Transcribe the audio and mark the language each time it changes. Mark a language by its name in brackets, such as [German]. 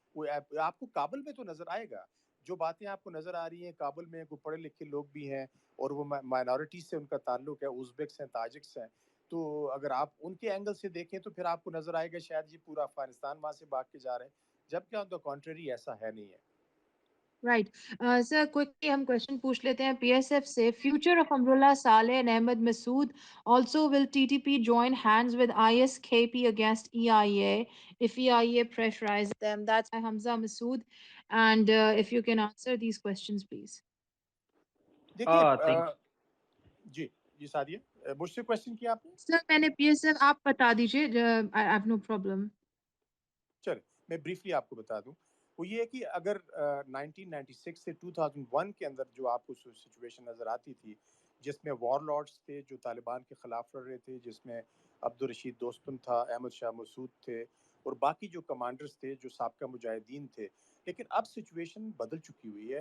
[Urdu] وہ آپ کو کابل میں تو نظر آئے گا, جو باتیں آپ کو نظر آ رہی ہیں کابل میں کوئی پڑھے لکھے لوگ بھی ہیں اور وہ مائنورٹیز سے ان کا تعلق ہے, ازبکس ہیں, تاجکس ہیں. تو اگر آپ ان کے اینگل سے دیکھیں تو پھر آپ کو نظر آئے گا شاید یہ پورا افغانستان وہاں سے بھاگ کے جا رہے ہیں, جبکہ [English] on the contrary [Urdu] ایسا ہے نہیں ہے. رائٹ سر, کوئکلی ہم کوشچن پوچھ لیتے ہیں پی ایس ایف سے. [English] Future of Amrullah Saleh and Ahmad Massoud, also will TTP join hands with ISKP against EIA if EIA pressurize them? That's by Hamza Masood, and if you can answer these questions please. [Urdu] دیکھیے جی جی سعدیہ مجھ سے question کیا آپ نے؟ سر میں نے P S F, آپ بتا دیجیے, [English] I have no problem. [Urdu] چلے میں بریفلی آپ کو بتا دوں. وہ یہ ہے کہ اگر 1996 سے 2001 کے اندر جو آپ کو سچویشن نظر آتی تھی جس میں وار لارڈس تھے جو طالبان کے خلاف لڑ رہے تھے, جس میں عبدالرشید دوستم تھا, احمد شاہ مسعود تھے اور باقی جو کمانڈرز تھے جو سابقہ مجاہدین تھے, لیکن اب سچویشن بدل چکی ہوئی ہے.